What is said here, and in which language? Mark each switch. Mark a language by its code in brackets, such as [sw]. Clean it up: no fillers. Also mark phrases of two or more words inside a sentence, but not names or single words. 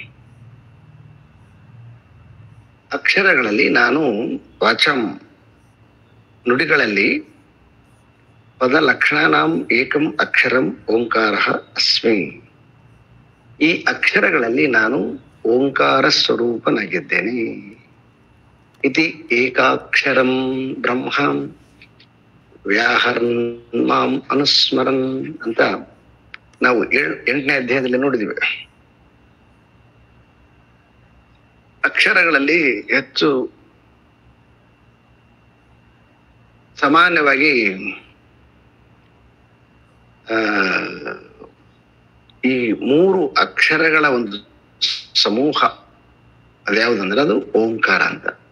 [kn] ಅಕ್ಷರಗಳಲ್ಲಿ ನಾನು ವಾಚಂ, ನುಡಿಗಳಲ್ಲಿ ಪದ [sa] ಲಕ್ಷಣಾನಾಂ ಏಕಂ ಅಕ್ಷರಂ ಓಂಕಾರ ಅಸ್ಮಿ. [kn] ಈ ಅಕ್ಷರಗಳಲ್ಲಿ ನಾನು ಓಂಕಾರ ಸ್ವರೂಪನಾಗಿದ್ದೇನೆ. [sa] ಇತಿ ಏಕಾಕ್ಷರಂ ಬ್ರಹ್ಮ ವ್ಯಾಹರನ್ ಮಾಂ ಅನುಸ್ಮರನ್ [kn] ಅಂತ ನಾವು 8ನೇ ಅಧ್ಯಾಯದಲ್ಲಿ ನೋಡಿದಿವಿ. ಅಕ್ಷರಗಳಲ್ಲಿ ಹೆಚ್ಚು ಸಾಮಾನ್ಯವಾಗಿ ಈ 3 ಅಕ್ಷರಗಳ ಒಂದು ಸಮೂಹ ಅದ್ಯಾವುದಂದ್ರೆ ಅದು ಓಂಕಾರ ಅಂತ.